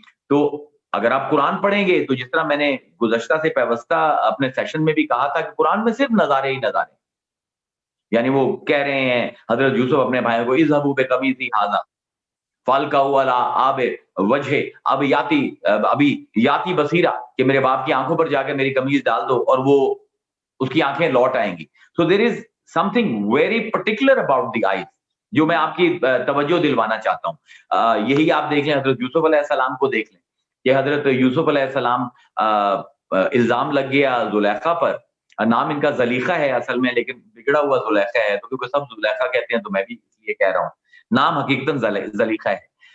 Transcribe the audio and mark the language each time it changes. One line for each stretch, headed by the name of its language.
Urdu: تو اگر آپ قرآن پڑھیں گے تو جس طرح میں نے گزشتہ سے پیوستہ اپنے سیشن میں بھی کہا تھا کہ قرآن میں صرف نظارے ہی نظارے, یعنی وہ کہہ رہے ہیں حضرت یوسف اپنے بھائیوں کو
Arabic: اذهبوا بقمیصی ھذا فالقوا علی آب وجہ ابی یاتی بصیرہ,
Urdu: کہ میرے باپ کی آنکھوں پر جا کے میری قمیض ڈال دو اور وہ اس کی آنکھیں لوٹ آئیں گی.
English: So there is something very particular about the eyes
Urdu: جو میں آپ کی توجہ دلوانا چاہتا ہوں. یہی آپ دیکھ لیں, حضرت یوسف علیہ السلام کو دیکھ لیں کہ حضرت یوسف علیہ السلام الزام لگ گیا زلیخا پر, نام ان کا زلیخہ ہے اصل میں, لیکن بگڑا ہوا زلیخہ ہے, تو کیونکہ سب زلیخہ کہتے ہیں تو میں بھی اس لیے کہہ رہا ہوں, نام حقیقتاً زلیخہ ہے.